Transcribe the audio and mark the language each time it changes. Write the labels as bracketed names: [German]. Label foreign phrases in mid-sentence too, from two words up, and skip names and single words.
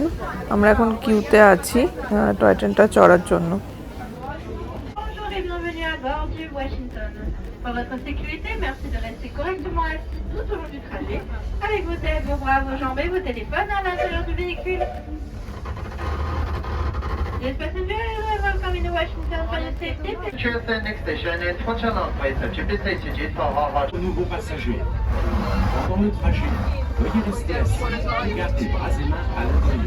[Bangla] আমরা এখন কিউতে আছি [English] toy train [Bangla] চড়ার জন্য। [French] bienvenue à bord du Washington. Pour votre sécurité, merci de rester correctement assis tout au long du trajet, avec vos têtes, vos bras, vos jambes et vos téléphones à l'intérieur du véhicule. [English] Yes, passengers, welcome in the Washington for your safety. The next station is Franchement Press. To be seated for our [French] Aux nouveaux passagers. Pendant le trajet, veuillez rester assis et garder bras et mains à l'intérieur.